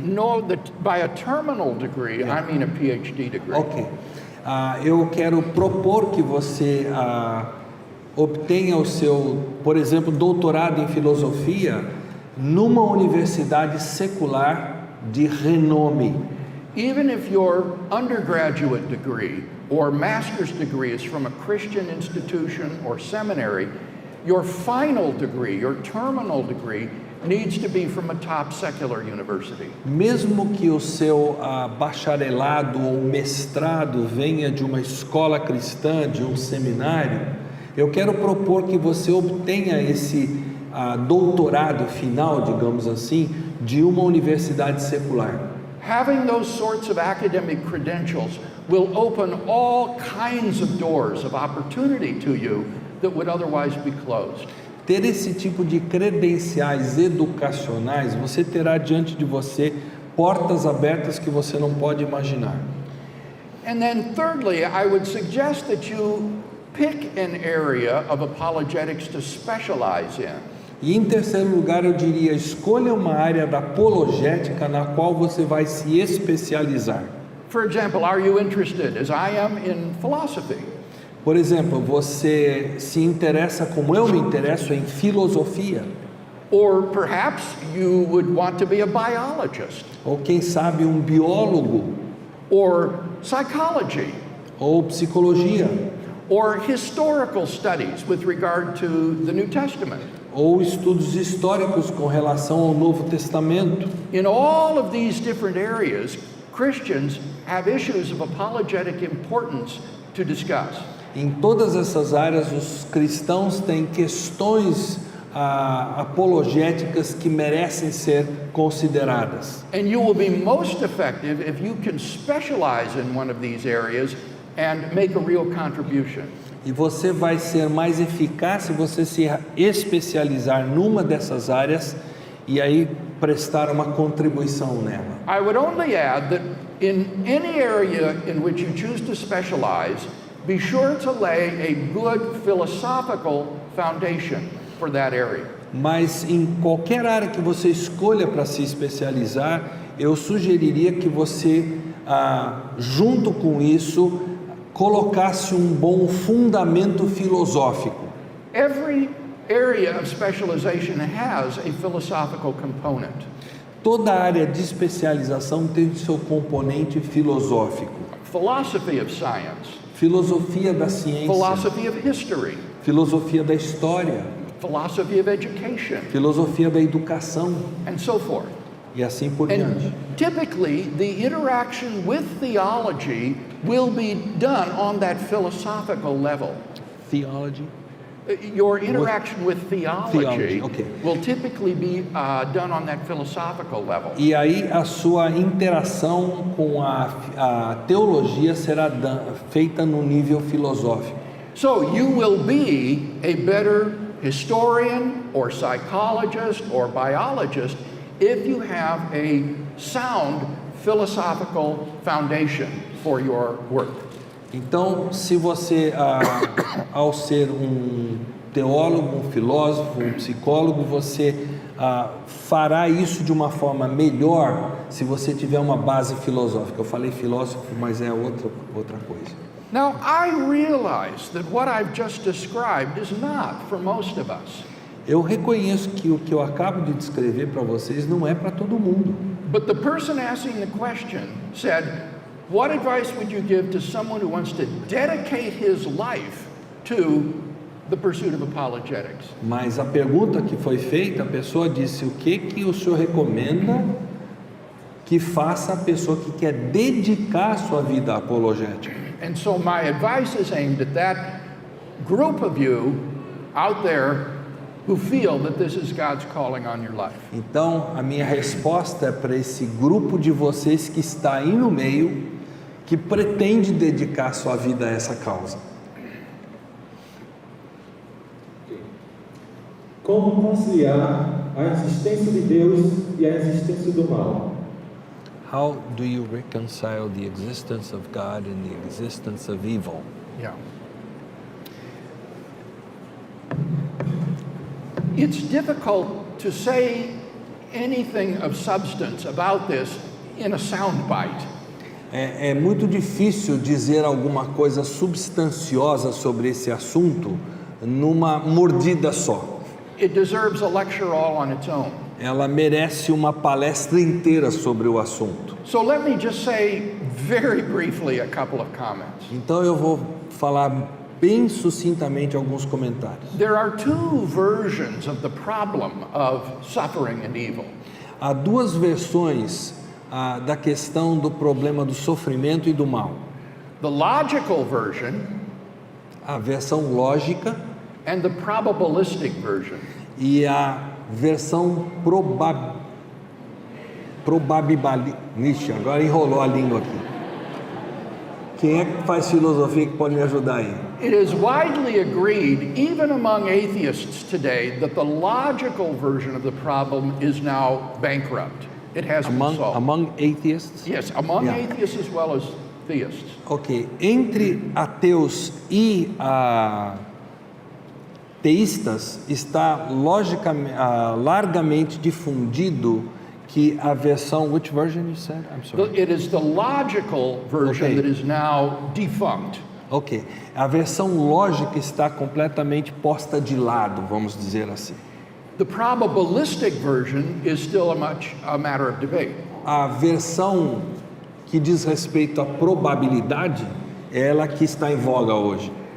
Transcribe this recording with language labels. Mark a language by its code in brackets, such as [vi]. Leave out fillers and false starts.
[en] No, by a terminal degree, I mean a PhD degree. Ok. [pt] Eu quero propor que você obtenha o seu, por exemplo, doutorado em filosofia numa universidade secular de renome. [en] Even if your undergraduate degree or master's degree is from a Christian institution or seminary, your final degree, your terminal degree, needs to be from a top secular university. [pt] Mesmo que o seu bacharelado ou mestrado venha de uma escola cristã, de um seminário, eu quero propor que você obtenha esse doutorado final, digamos assim, de uma universidade secular. [en] Having those sorts of academic credentials will open all kinds of doors of opportunity to you that would otherwise be closed. [pt] Ter esse tipo de credenciais educacionais, você terá diante de você portas abertas que você não pode imaginar. [en] And then thirdly, I would suggest that you pick an area of apologetics to specialize in. [pt] E em terceiro lugar, eu diria, escolha uma área da apologética na qual você vai se especializar. [en] For example, are you interested, as I am, in philosophy? [pt] Por exemplo, você se interessa, como eu me interesso, em filosofia. [en] Or perhaps you would want to be a biologist, [pt] Ou quem sabe um biólogo, [en] or psychology, [pt] ou psicologia, [en] or historical studies with regard to the New Testament. [pt] ou estudos históricos com relação ao Novo Testamento. [en] In all of these different areas, Christians have issues of apologetic importance to discuss. [pt] Em todas essas áreas, os cristãos têm questões apologéticas que merecem ser consideradas. [en] And you will be most effective if you can specialize in one of these areas and make a real contribution. [pt] E você vai ser mais eficaz se você se especializar numa dessas áreas e aí prestar uma contribuição nela. [en] I would only add that in any area in which you choose to specialize, be sure to lay a good philosophical foundation for that area. [pt] Mas em qualquer área que você escolha para se especializar, eu sugeriria que você, junto com isso, colocasse um bom fundamento filosófico. [en] Every area of specialization has a philosophical component. [pt] Toda área de especialização tem seu componente filosófico. [en] Philosophy of science, [pt] Filosofia da ciência, [en] philosophy of history, [pt] filosofia da história, [en] philosophy of education, [pt] filosofia da educação [en] and so forth. [pt] e assim por diante. [en] And typically, the interaction with theology will be done on that philosophical level. Theology. Your interaction with theology okay. will typically be done on that philosophical level. [pt] E aí a sua interação com a teologia será feita no nível filosófico. [en] So you will be a better historian or psychologist or biologist if you have a sound philosophical foundation for your work. [pt] Então, se você, ao ser um teólogo, um filósofo, um psicólogo, você fará isso de uma forma melhor se você tiver uma base filosófica. Eu falei filósofo, mas é outra coisa. [en] Now, I realize that what I've just described is not for most of us. [pt] Eu reconheço que o que eu acabo de descrever para vocês não é para todo mundo. [en] But the person asking the question said, what advice would you give to someone who wants to dedicate his life to the pursuit of apologetics? [pt] Mas a pergunta que foi feita, a pessoa disse: o que o senhor recomenda que faça a pessoa que quer dedicar a sua vida à apologética? [en] And so my advice is aimed at that group of you out there who feel that this is God's calling on your life. [pt] Então, a minha resposta é para esse grupo de vocês que está aí no meio, que pretende dedicar sua vida a essa causa. Como conciliar a existência de Deus e a existência do mal? [en] How do you reconcile the existence of God and the existence of evil? Yeah. It's difficult to say anything of substance about this in a soundbite. [pt] É muito difícil dizer alguma coisa substanciosa sobre esse assunto numa mordida só. [en] It deserves a lecture all on its own. [pt] Ela merece uma palestra inteira sobre o assunto. [en] So let me just say very briefly a couple of comments. [pt] Então eu vou falar bem sucintamente alguns comentários. [en] There are two versions of the problem of suffering and evil. [pt] Há duas versões da questão do problema do sofrimento e do mal. [en] The logical version [pt] A versão lógica [en] and the probabilistic version. [pt] e a versão probabilística. Agora enrolou a língua aqui. Quem é que faz filosofia que pode me ajudar aí? [en] It is widely agreed, even among atheists today, that the logical version of the problem is now bankrupt. It has been solved. Among atheists? Yes, among Yeah. atheists as well as theists. Ok. [pt] Entre ateus e teístas está largamente difundido que a versão, [en] which version you said? I'm sorry. It is the logical version Okay. that is now defunct. Ok. [pt] A versão lógica está completamente posta de lado, vamos dizer assim. [en] The probabilistic version is still a matter of debate. [pt] A versão que diz respeito à probabilidade é ela que está em voga hoje.